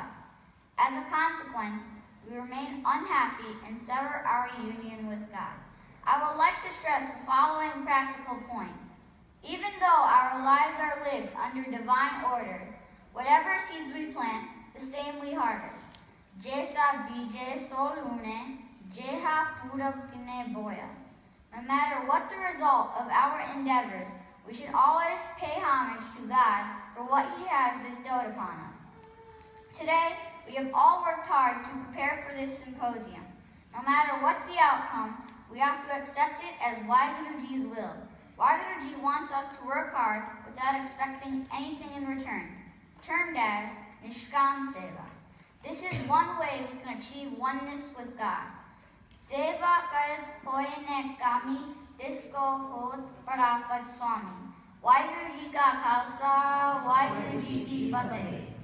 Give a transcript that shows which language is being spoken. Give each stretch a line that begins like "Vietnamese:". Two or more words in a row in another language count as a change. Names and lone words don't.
English: As a consequence, we remain unhappy and sever our union with God. I would like to stress the following practical point. Even though our lives are lived under divine orders, whatever seeds we plant, the same we harvest.
Punjabi: ਜੈਸਾ ਬੀਜੇ ਸੋਲੁਣੇ, ਜੇਹਾ ਪੁਰਬ ਕਿਨੈ ਬੋਇਆ.
English: No matter what the result of our endeavors, we should always pay homage to God for what He has bestowed upon us. Today, we have all worked hard to prepare for this symposium. No matter what the outcome, we have to accept it as Waheguru Ji's will. Waheguru Ji wants us to work hard without expecting anything in return. termed as
Punjabi: ਨਿਸ਼ਕਾਮ ਸੇਵਾ.
English: This is one way we can achieve oneness with God.
Punjabi: ਸੇਵਾ ਕਰਤ ਹੋਇ ਨਿਹਕਾਮੀ ਤਿਸ ਕੋ ਹੋਤ ਪਰਾਪਤਿ ਸੁਆਮੀ. ਵਾਹਿਗੁਰੂ ਜੀ ਕਾ ਖ਼ਾਲਸਾ, ਵਾਹਿਗੁਰੂ ਜੀ ਕੀ ਫ਼ਤਹਿ.